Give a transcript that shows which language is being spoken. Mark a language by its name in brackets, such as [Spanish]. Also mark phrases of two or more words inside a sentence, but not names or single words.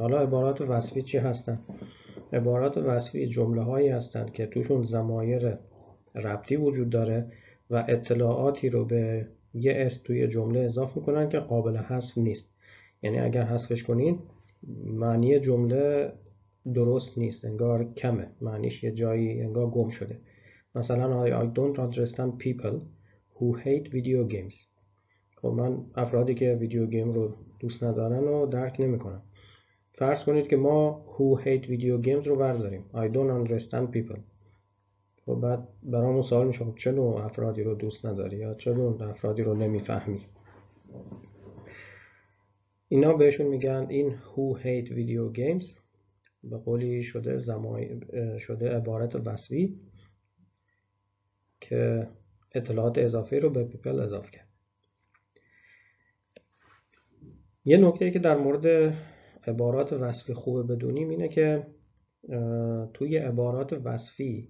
[Persian] حالا عبارات وصفی چی هستن؟ عبارات وصفی جمله هایی هستند که توشون ضمایر ربطی وجود داره و اطلاعاتی رو به یه اسم توی جمله اضافه میکنن که قابل حذف نیست. یعنی اگر حذفش کنین معنی جمله درست نیست، انگار کمه، معنیش یه جایی انگار گم شده. [English] مثلا I don't understand people who hate video games. [Persian] خب من افرادی که ویدیو گیم رو دوست ندارن رو درک نمیکنم. فرض کنید که ما [English] who hate video games [Persian] رو برداریم [English] I don't understand people. [Persian] خب بعد برامون سوال میشه چه نوع افرادی رو دوست نداری یا چه نوع افرادی رو نمیفهمی. اینا بهشون میگن این [English] who hate video games [Persian] به قولی شده عبارت وصفی که اطلاعات اضافی رو به people اضافه کرد. یه نکته که در مورد عبارات وصفی خوبه بدونیم اینه که توی عبارات وصفی